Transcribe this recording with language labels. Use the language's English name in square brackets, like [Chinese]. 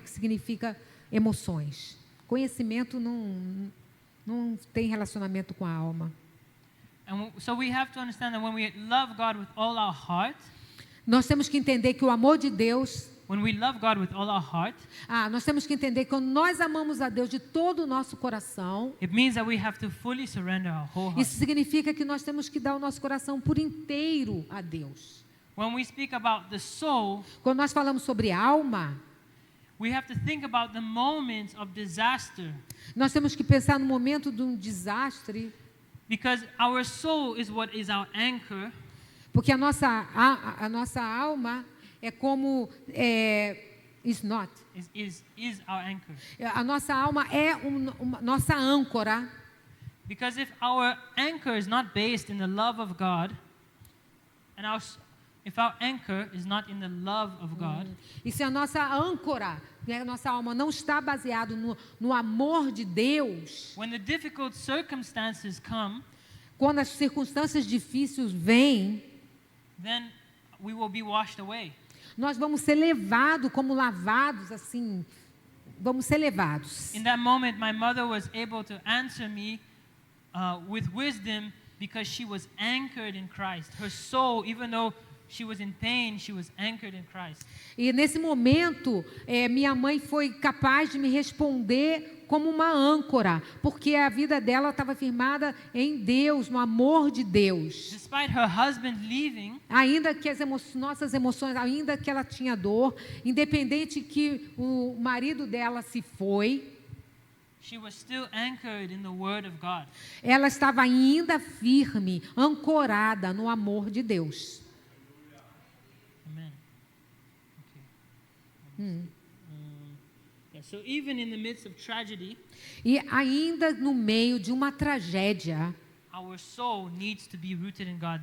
[Portuguese] Que significa emoções. Conhecimento não tem relacionamento com a alma. [English] So we have to understand that when we love God with all our heart, [Portuguese] Nós temos que entender que o amor de Deus... [English] when we love God with all our heart, [Portuguese] nós temos que entender que quando nós amamos a Deus de todo o nosso coração, [English] it means that we have to fully surrender our whole heart. [Portuguese] isso significa que nós temos que dar o nosso coração por inteiro a Deus. [English] When we speak about the soul, [Portuguese] Quando nós falamos sobre alma, [English] we have to think about the moments of disaster, [Portuguese] nós temos que pensar no momento de um desastre, [English] because our soul is what is our anchor, [Portuguese] porque a nossa alma é como [English] is not. is our anchor. [Portuguese] A nossa alma é nossa âncora. [English] Because if our anchor is not based in the love of God, and if our anchor is not in the love of God, [Portuguese] E se a nossa âncora, né, a nossa alma não está baseado no amor de Deus, [English] when the difficult circumstances come, [Portuguese] quando as circunstâncias difíceis vêm, [English] then we will be washed away. [Portuguese] nós vamos ser levados como lavados, assim, vamos ser levados. [English] In that moment, my mother was able to answer me with wisdom because she was anchored in Christ. Her soul, even though she was in pain, she was anchored in Christ. [Portuguese] E nesse momento, minha mãe foi capaz de me responder como uma âncora, porque a vida dela estava firmada em Deus, no amor de Deus. [English] Despite her husband leaving, [Portuguese] Ainda que nossas emoções, ainda que ela tinha dor, independente que o marido dela se foi, [English] she was still anchored in the Word of God. [Portuguese] ela estava ainda firme, ancorada no amor de Deus. [English] Amen. Okay. So even in the midst of tragedy, [Portuguese] E ainda no meio de uma tragédia, [English] our soul needs to be rooted in God.